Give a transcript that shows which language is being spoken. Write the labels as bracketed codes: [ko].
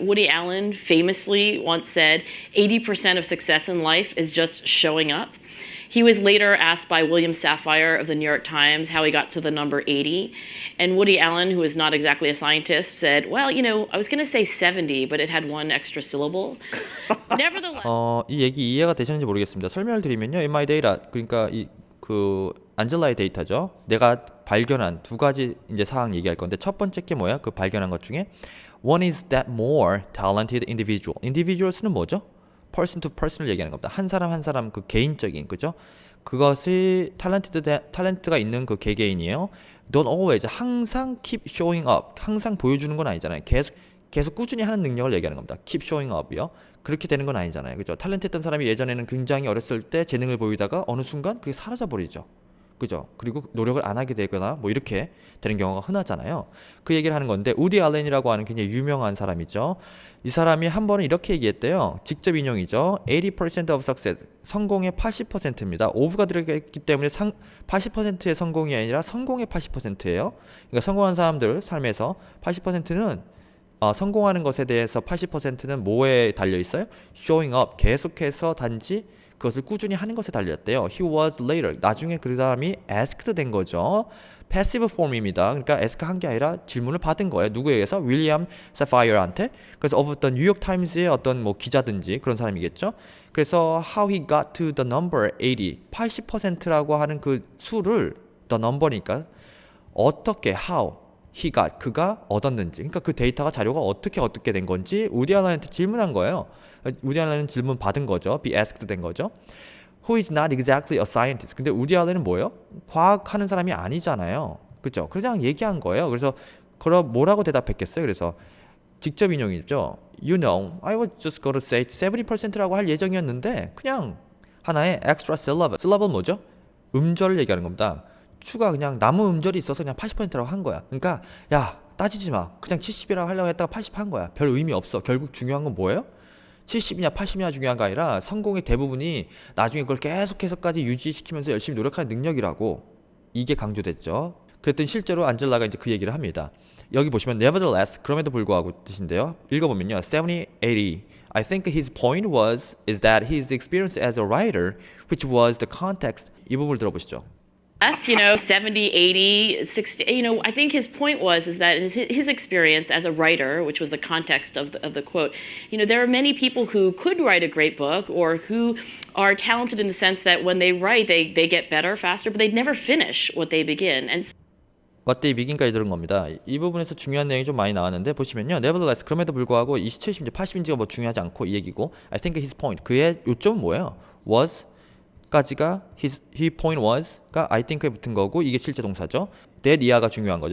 [en] Woody Allen famously once said 80% of success in life is just showing up. He was later asked by William Safire of the New York Times how he got to the number 80. And Woody Allen, who is not exactly a scientist, said, well, I was going to say 70, but it had one extra syllable. Nevertheless. [ko] 이 얘기 이해가 되셨는지 모르겠습니다. 설명을 드리면요. [en] In my data, [ko] 그러니까 그 안젤라의 데이터죠. 내가 발견한 두 가지 이제 사항 얘기할 건데 첫 번째 게 뭐야? 그 발견한 것 중에 [en] One is that more talented individual. [ko] individuals는 뭐죠? [en] person to person [ko] 을 얘기하는 겁니다. 한 사람 그 개인적인 그죠? 그것이 탤런트가 있는 그 개개인이에요. [en] Don't always [ko] 항상 [en] keep showing up. [ko] 항상 보여주는 건 아니잖아요. 계속 꾸준히 하는 능력을 얘기하는 겁니다. [en] keep showing up이요. [ko] 그렇게 되는 건 아니잖아요. 그죠? 탤런트했던 사람이 예전에는 굉장히 어렸을 때 재능을 보이다가 어느 순간 그게 사라져 버리죠. 그죠? 그리고 노력을 안 하게 되거나 뭐 이렇게 되는 경우가 흔하잖아요. 그 얘기를 하는 건데 우디 알렌이라고 하는 굉장히 유명한 사람이죠. 이 사람이 한 번은 이렇게 얘기했대요. 직접 인용이죠. [en] 80% of success. [ko] 성공의 80%입니다. of가 들어있기 때문에 80%의 성공이 아니라 성공의 80%예요. 그러니까 성공한 사람들 삶에서 80%는 성공하는 것에 대해서 80%는 뭐에 달려 있어요? [en] showing up. [ko] 계속해서 단지 그것을 꾸준히 하는 것에 달렸대요. [en] He was later. [ko] 나중에 그 사람이 asked 된 거죠. [en] passive form입니다. [ko] 그러니까 ask 한 게 아니라 질문을 받은 거예요. 누구에 의해서? 윌리엄 사파이어한테. 그래서 어떤 뉴욕 타임즈의 어떤 뭐 기자든지 그런 사람이겠죠. 그래서 [en] how he got to the number 80. [ko] 80%라고 하는 그 수를 the number니까 어떻게 [en] how he got [ko] 그가 얻었는지. 그러니까 그 데이터가 자료가 어떻게 된 건지 우디 알렌한테 질문한 거예요. 우디 알렌은 질문 받은 거죠. be asked 된 거죠. [en] Who is not exactly a scientist. [ko] 근데 우디 알렌은 뭐예요? 과학하는 사람이 아니잖아요. 그죠? 그냥 얘기한 거예요. 그래서 그럼 뭐라고 대답했겠어요? 그래서 직접 인용이죠. [en] You know, I was just going to say 70%라고 [ko] 할 예정이었는데 그냥 하나의 [en] extra syllable. [ko] syllable 뭐죠? 음절을 얘기하는 겁니다. 추가 그냥 남은 음절이 있어서 그냥 80%라고 한 거야. 그러니까 야 따지지 마. 그냥 70이라고 하려고 했다가 80 한 거야. 별 의미 없어. 결국 중요한 건 뭐예요? 70이냐 80이냐 중요한 게 아니라 성공의 대부분이 나중에 그걸 계속해서까지 유지시키면서 열심히 노력하는 능력이라고. 이게 강조됐죠. 그랬더니 실제로 안젤라가 이제 그 얘기를 합니다. 여기 보시면 nevertheless 그럼에도 불구하고 뜻인데요. 읽어보면요. 70, 80. [en] I think his point is that his experience as a writer, which was the context. [ko] 이 부분을 들어보시죠. [en] 70, 80, 60, I think his point is that his experience as a writer, which was the context of the quote, there are many people who could write a great book or who are talented in the sense that when they write, they get better faster, but they never finish what they begin. And What they begin [ko] 까지 들은 겁니다. 이 부분에서 중요한 내용이 좀 많이 나왔는데 보시면요. Nevertheless, 그럼에도 불구하고 이 70인지 80인지가 뭐 중요하지 않고 이 얘기고 [en] I think his point, [ko] 그의 요점은 뭐예요? was 까지가 [en] he point was [ko] 가 I think에 붙은 거고 이게 실제 동사죠. that 이하가 중요한 거죠.